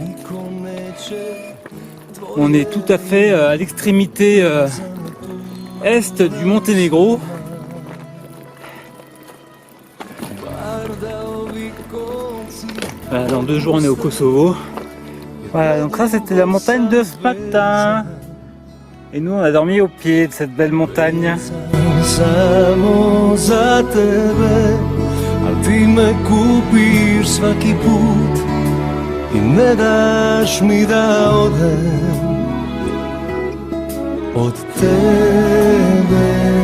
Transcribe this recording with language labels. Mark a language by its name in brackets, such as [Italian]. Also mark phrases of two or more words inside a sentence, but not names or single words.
[French] On est tout à fait à l'extrémité est du Monténégro. Voilà, dans 2 jours on est au Kosovo. Voilà, donc ça c'était la montagne de ce matin. Et nous on a dormi au pied de cette belle montagne. [Serbian] Samo za tebe, al ti me kupiš svaki put I ne daš mi da odem od tebe.